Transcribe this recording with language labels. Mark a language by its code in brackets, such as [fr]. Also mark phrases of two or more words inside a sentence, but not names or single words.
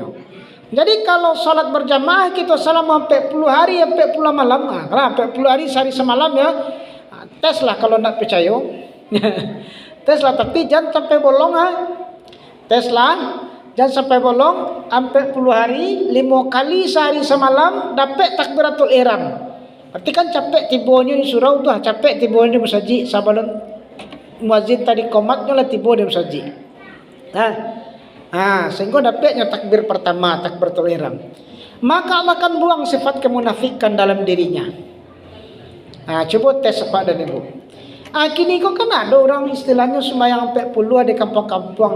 [id] Jadi kalau sholat berjamaah kita selama 40 hari sampai pulang malam, karena 40 hari sehari semalam ya. Tes lah kalau nak percaya. Tes lah, tapi jangan sampai bolong Tes lah, jangan sampai bolong. 40 hari 5 kali sehari semalam dapat takbiratul ihram. [min] Berarti kan capek tibonya di surau tuh, capek tibonya di masjid. Sabalun muazin tadi komatnya lah tibo di masjid. [id] Sehingga dapatnya takbir pertama, takbiratul ihram. Maka Allah akan buang sifat kemunafikan dalam dirinya. Coba tes Pak dan Ibu. Kini kok kan ada orang istilahnya sembahyang 40 di kampung-kampung.